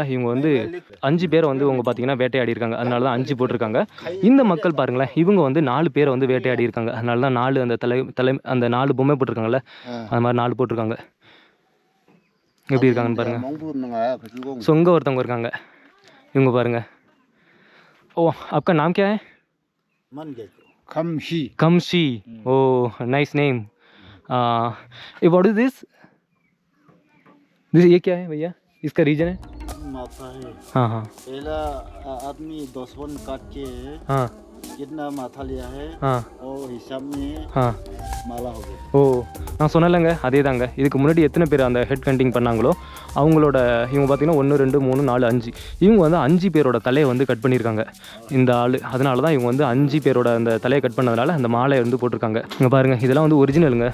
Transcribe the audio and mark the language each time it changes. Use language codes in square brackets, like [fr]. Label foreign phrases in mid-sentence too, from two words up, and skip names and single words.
[ta] இவங்க வந்து 5 பேரை வந்து இவங்க பார்த்தீங்கன்னா வேட்டையாடி இருக்காங்க, அதனால தான் 5 போட்டிருக்காங்க. இந்த மக்கள் பாருங்களேன், இவங்க வந்து 4 பேரை வந்து வேட்டையாடி இருக்காங்க, அதனால தான் 4 அந்த தலை அந்த 4 பொம்மை போட்டிருக்காங்கல்ல, அது மாதிரி 4 போட்டிருக்காங்க. எப்படி இருக்காங்கன்னு பாருங்க. சொங்க ஒருத்தவங்க இருக்காங்க, இவங்க பாருங்க. [hi] ஓ आपका नाम क्या है? कमशी. [en] Oh nice name. What is this? [hi] ये क्या है भैया, इसका रीजन है? माथा है। हाँ हाँ पहला आदमी 10 वन काट के हाँ कितना माथा लिया है हाँ और हिसाब में हाँ माला हो गया. [ta] ஓ நான் சொன்னலைங்க, அதே தாங்க. இதுக்கு முன்னாடி எத்தனை பேர் அந்த [en] head cutting [ta] பண்ணாங்களோ அவங்களோட இவங்க பார்த்தீங்கன்னா 1 2 3 4 5 இவங்க வந்து 5 பேரோட தலையை வந்து கட் பண்ணியிருக்காங்க இந்த ஆள். அதனால தான் இவங்க வந்து 5 பேரோட அந்த தலையை கட் பண்ணதுனால அந்த மாலையை வந்து போட்டிருக்காங்க. இங்கே பாருங்கள், இதெல்லாம் வந்து ஒரிஜினலுங்க.